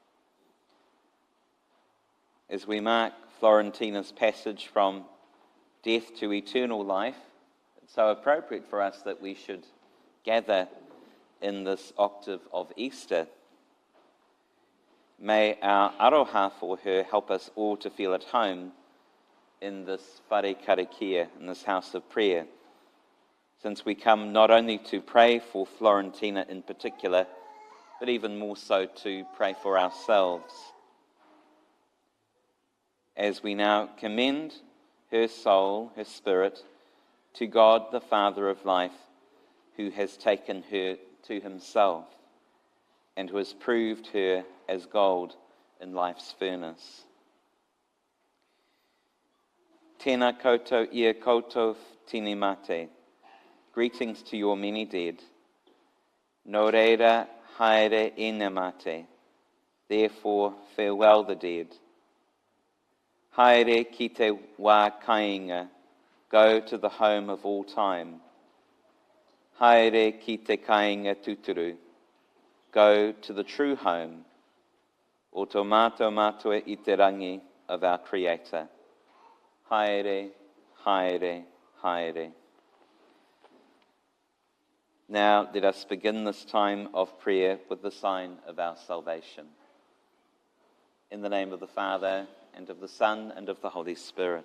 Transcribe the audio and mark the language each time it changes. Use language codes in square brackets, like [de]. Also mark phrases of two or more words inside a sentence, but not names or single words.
[en] As we mark Florentyna's passage from death to eternal life, it's so appropriate for us that we should gather in this octave of Easter. May our aroha for her help us all to feel at home in this [mi] whare karakia, [en] in this house of prayer, since we come not only to pray for Florentyna in particular, but even more so to pray for ourselves. As we now commend her soul, her spirit, to God the Father of life, who has taken her to himself and who has proved her as gold in life's furnace. [mi] Tēnā koutou ia koutou tini mate. [en] Greetings to your many dead. [mi] No reira haere ene mate. [en] Therefore, farewell the dead. [mi] Haere ki te wā kainga. [en] Go to the home of all time. [mi] Haere ki te kainga tuturu. [en] Go to the true home, [mi] o tō mātou mātua I te rangi [en] of our Creator. [mi] Haere, haere, haere. [en] Now let us begin this time of prayer with the sign of our salvation. In the name of the Father, and of the Son, and of the Holy Spirit.